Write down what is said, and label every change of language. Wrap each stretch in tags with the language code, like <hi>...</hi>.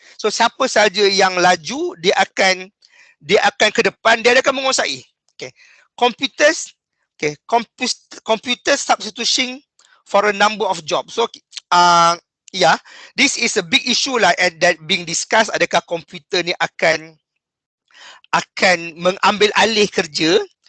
<ms>So siapa saja yang laju, dia akan ke depan, dia akan menguasai.</ms> <en>Okay. Computers, okay, computer substitution for a number of jobs. So yeah, this is a big issue lah that being discussed.</en> <ms>Adakah komputer ni akan mengambil alih kerja?</ms>